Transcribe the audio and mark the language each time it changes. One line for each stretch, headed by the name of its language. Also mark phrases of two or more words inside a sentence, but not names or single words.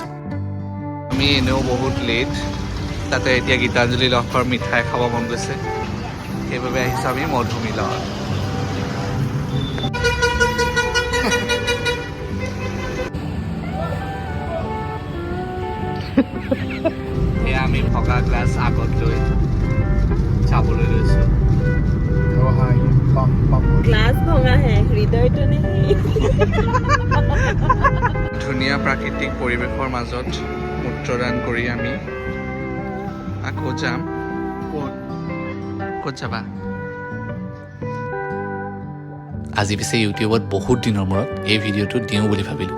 Assamese: আমি এনেও বহুত লেট, তাতে এতিয়া গীতাঞ্জলি লহকৰ মিঠাই খাব মন গৈছে, সেইবাবে আহিছোঁ আমি মধুমিলত। সেয়া আমি ভগা গ্লাছ আগত লৈ চাবলৈ লৈছোঁ।
Hindi: ग्लास भंगा है, हृदय तो नहीं।
Assamese: ধুনীয়া প্ৰাকৃতিক পৰিৱেশৰ মাজত মূত্ৰদান কৰি আমি আকৌ যাম। ক'ত যাবা? আজি পিছে ইউটিউবত বহুত দিনৰ মূৰত এই ভিডিঅ'টো দিওঁ বুলি ভাবিলোঁ।